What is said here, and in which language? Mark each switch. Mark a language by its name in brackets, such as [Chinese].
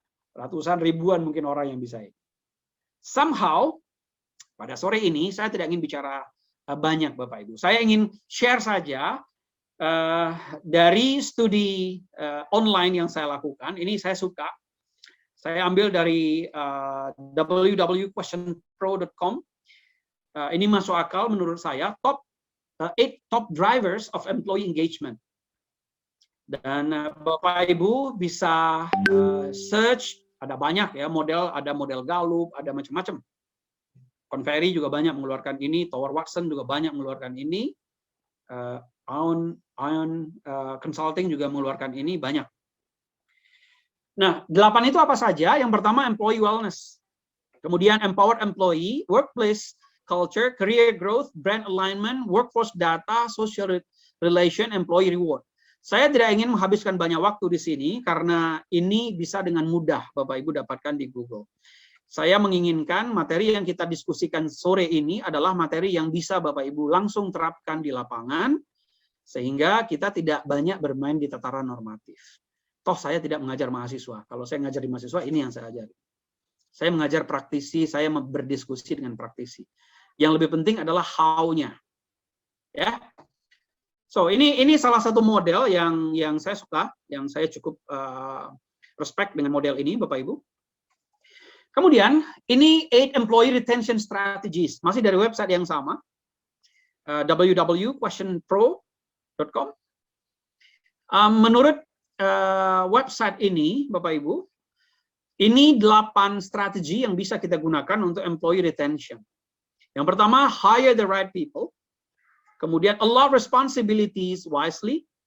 [Indonesian] Ratusan ribuan mungkin orang yang bisa ini. Somehow, pada sore ini saya tidak ingin bicara banyak Bapak Ibu. Saya ingin share saja dari studi online yang saya lakukan. Ini saya suka. Saya ambil dari www.questionpro.com. Ini masuk akal menurut saya. [English] 8 top drivers of employee engagement. [Indonesian] Dan Bapak Ibu bisa search, ada banyak ya model, ada model Gallup, ada macam-macam. Conferry juga banyak mengeluarkan ini, Tower Watson juga banyak mengeluarkan ini, Ion Consulting juga mengeluarkan ini, banyak. Nah, 8 itu apa saja? Yang pertama, [English] employee wellness. Kemudian empowered employee, workplace culture, career growth, brand alignment, workforce data, social relation, employee reward. [Indonesian] Saya tidak ingin menghabiskan banyak waktu di sini karena ini bisa dengan mudah Bapak Ibu dapatkan di Google. Saya menginginkan materi yang kita diskusikan sore ini adalah materi yang bisa Bapak Ibu langsung terapkan di lapangan, sehingga kita tidak banyak bermain di tataran normatif. Toh saya tidak mengajar mahasiswa. Kalau saya mengajar di mahasiswa, ini yang saya ajari. Saya mengajar praktisi, saya berdiskusi dengan praktisi. Yang lebih penting adalah how-nya. Ya. So, ini salah satu model yang saya suka, yang saya cukup respect dengan model ini, Bapak Ibu. Kemudian, ini 8 employee retention strategies, masih dari website yang sama, www.questionpro.com. Menurut website ini, Bapak Ibu, ini 8 strategi yang bisa kita gunakan untuk employee retention. Yang pertama, [English] hire the right people. Kemudian, allot responsibilities wisely.